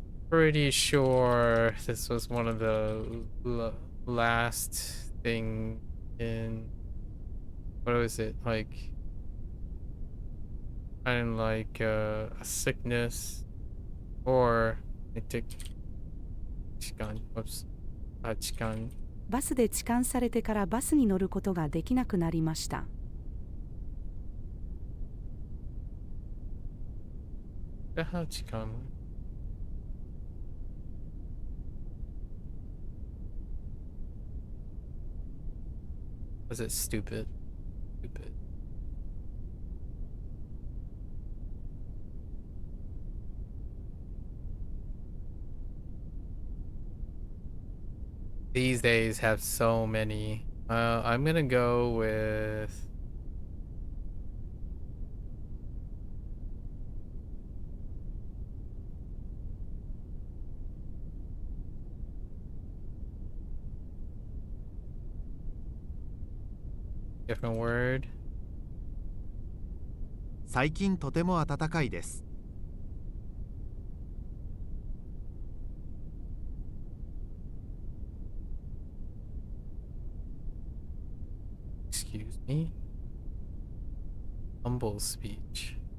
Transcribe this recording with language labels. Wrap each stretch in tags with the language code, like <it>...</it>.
<en>Pretty sure this was one of the last thing in what was it like? Kind of like a sickness or I think chikan. Whoops. Chikan.</en> <ja>バスで痴漢されてからバスに乗ることができなくなりました。</ja> <en>Chikan. Was it stupid? Stupid. These days have so many. I'm gonna go with different word.</en> <ja>最近とても暖かいです。</ja> <en>Excuse me. Humble speech.</en>